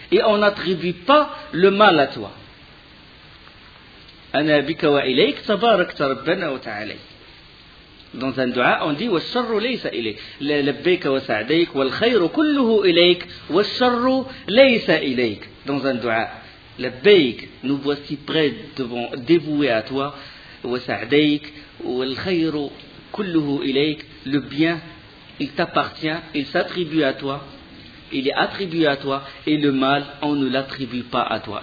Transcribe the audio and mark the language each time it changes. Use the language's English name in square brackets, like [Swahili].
[French] Et on n'attribue pas le mal à toi. [Arabic] أنا بك وإليك تبارك ربنا وتعالى. [French] Dans un dua, on dit [Arabic] والشر ليس إليك. لبيك وسعديك والخير كله إليك والشر ليس إليك. [French] Dans un dua, لبيك, nous voici prêts devant, dévoués à toi, [Arabic] وسعديك والخير كله إليك. [French] Le bien, il t'appartient, il s'attribue à toi. Il est attribué à toi et le mal, on ne l'attribue pas à toi.